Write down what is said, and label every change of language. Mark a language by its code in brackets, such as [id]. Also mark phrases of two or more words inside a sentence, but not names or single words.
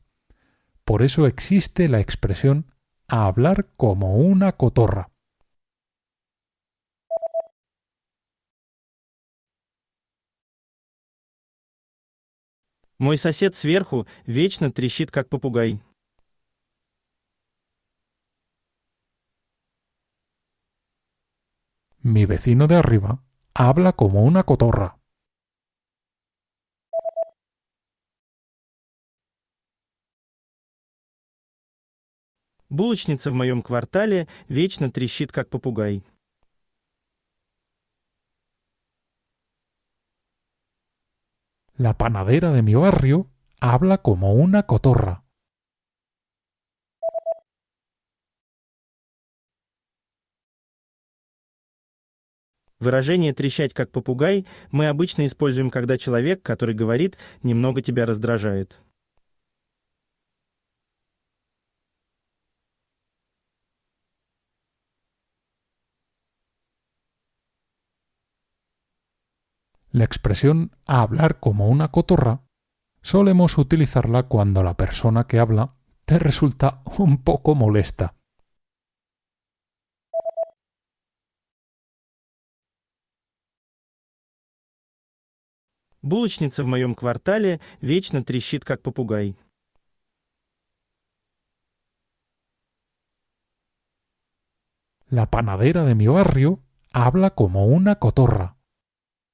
[es] Por eso existe la expresión hablar como una cotorra. [ru] Мой сосед сверху вечно трещит как попугай. [es] Mi vecino de arriba habla como una cotorra. [ru] Булочница в моем квартале вечно трещит как попугай. [es] La panadera de mi barrio habla como una cotorra. [ru] Выражение «трещать как попугай» мы обычно используем, когда человек, который говорит, немного тебя раздражает. [es] La expresión hablar como una cotorra solemos utilizarla cuando la persona que habla te resulta un poco molesta. [ru] Булочница в моем квартале вечно трещит как попугай. [es] La panadera de mi barrio habla como una cotorra.